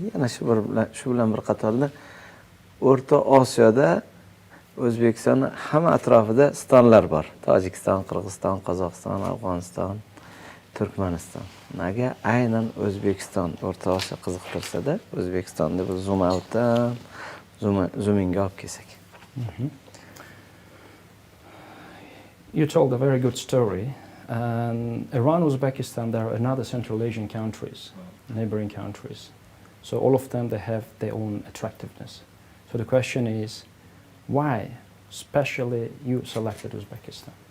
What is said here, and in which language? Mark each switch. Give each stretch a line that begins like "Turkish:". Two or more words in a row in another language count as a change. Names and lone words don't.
Uzbek: Yana shu bilan bir qatorda O'rta Osiyoda O'zbekistonning hamma atrofida stonlar bor. Tojikiston, Qirg'iziston, Qozog'iston, Afg'oniston, Turkmaniston. Nega aynan O'zbekiston O'rta Osiyo qiziqtirsa-da, O'zbekistonda biz zoomingga olib kelsak.
English: You told a very good story. And around Uzbekistan, there are another Central Asian countries, neighboring countries. So all of them, they have their own attractiveness. So the question is, why especially you selected Uzbekistan?